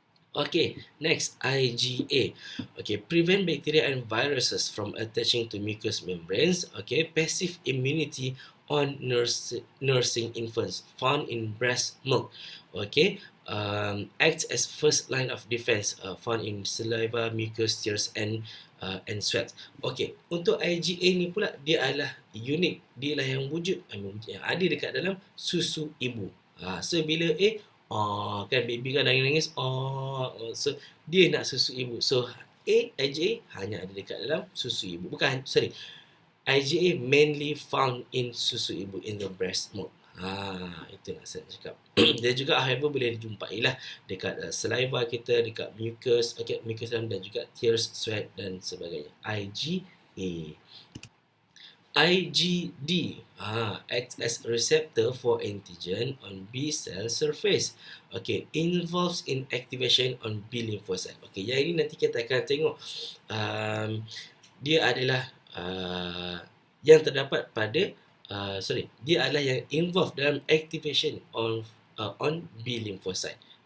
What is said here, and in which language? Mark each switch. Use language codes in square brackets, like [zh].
[en] Okay, next IgA. Okay, prevent bacteria and viruses from attaching to mucous membranes. Okay, passive immunity on nursing infants found in breast milk. Okay, acts as first line of defense found in saliva, mucus, tears and sweat. [ms] Okay, untuk IgA ni pula dia adalah unik, dia lah yang wujud yang ada dekat dalam susu ibu. So bila kan baby kan nangis-nangis, so dia nak susu ibu. So IgA hanya ada dekat dalam susu ibu. [en] IgA mainly found in [ms] susu ibu, [en] in the breast milk. [ms] Itu nak saya cakap. Dia juga however boleh dijumpai lah dekat saliva kita, dekat mucus, mucus dan juga tears, sweat dan sebagainya. IgA. [en] IgD acts as a receptor for antigen on B cell surface. Okay, involves in activation on B lymphocyte. [ms] Okay, yang ini nanti kita akan tengok. Dia adalah yang terdapat pada dia adalah yang involved dalam [en] activation on B lymphocyte.